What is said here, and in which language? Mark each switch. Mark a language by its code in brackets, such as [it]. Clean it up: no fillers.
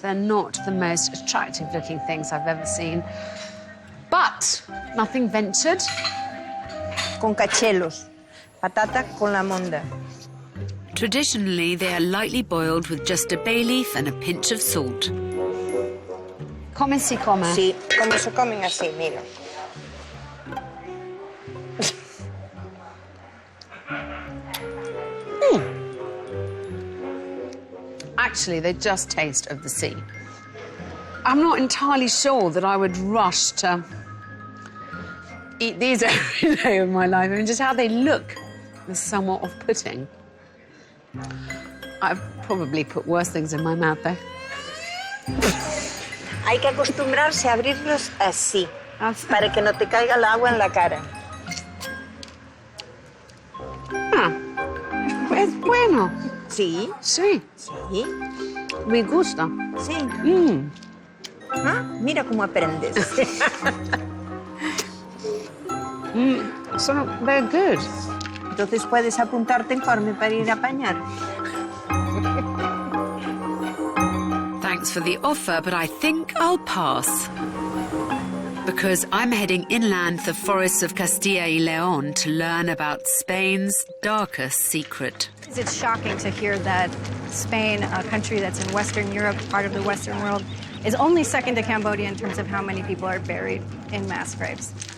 [en] They're not the most attractive-looking things I've ever seen. But nothing ventured. [es] Con cachelos. Patata con la monda. [en] Traditionally, they are lightly boiled with just a bay leaf and a pinch of salt. [es] Come si come. Sí, como se comen así, mira. [en] Actually, they just taste of the sea. I'm not entirely sure that I would rush to eat these every day of my life. I mean, just how they look is somewhat off-putting. I've probably put worse things in my mouth, though. [es] Hay que acostumbrarse a abrirlos así, para que no te caiga el agua en la cara. Es bueno. Sí, Sí, sí, me gusta. sí. Ah, mira cómo aprendes. [en] So they're good. [es] Entonces puedes apuntarte en Corme para ir a apañar. [en] Thanks for the offer, but I think I'll pass. Because I'm heading inland to the forests of Castilla y León to learn about Spain's darkest secret. It's shocking to hear that Spain, a country that's in Western Europe, part of the Western world, is only second to Cambodia in terms of how many people are buried in mass graves.